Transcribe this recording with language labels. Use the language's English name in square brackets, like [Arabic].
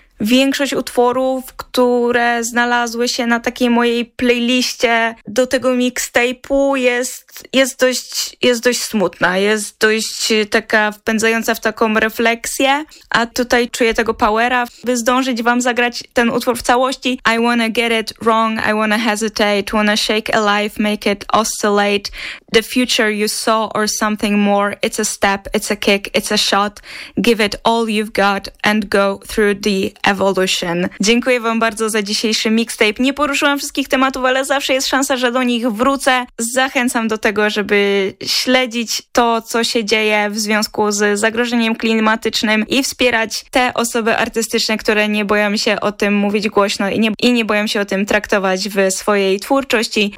[Polish] większość utworów, które znalazły się na takiej mojej playliście do tego mixtape'u jest dość smutna, jest dość taka wpędzająca w taką refleksję, a tutaj czuję tego powera, by zdążyć wam zagrać ten utwór w całości. [English] I wanna get it wrong, I wanna hesitate, wanna shake alive, make it oscillate, the future you saw or something more, it's a step, it's a kick, it's a shot, give it all you've got and go through the evolution. [Polish] Dziękuję wam bardzo za dzisiejszy mixtape. Nie poruszyłam wszystkich tematów, ale zawsze jest szansa, że do nich wrócę. Zachęcam do tego, żeby śledzić to, co się dzieje w związku z zagrożeniem klimatycznym i wspierać te osoby artystyczne, które nie boją się o tym mówić głośno i nie boją się o tym traktować w swojej twórczości.